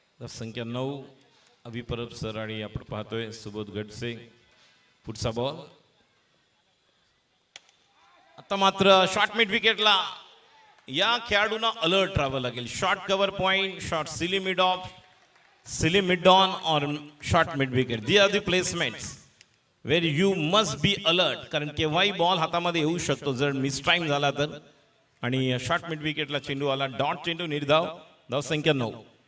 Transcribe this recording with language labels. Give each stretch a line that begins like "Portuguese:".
Marathi: संख्या 9 अभि परब सर आणि आपण पाहतोय सुबोध गडसे. पुढचा बॉल आता मात्र शॉर्ट मिड विकेटला. या खेळाडूंना अलर्ट राहावं लागेल. Short cover point, short silly mid of, silly mid on और short mid wicket.
English: the are the placements where you must be alert,
Marathi: कारण केव्हाही बॉल हातामध्ये येऊ शकतो जर मिस टाइम झाला तर. आणि शॉर्ट मिड विकेटला चेंडू आला. डॉट चेंडू, निर्धाव. धाव संख्या 9.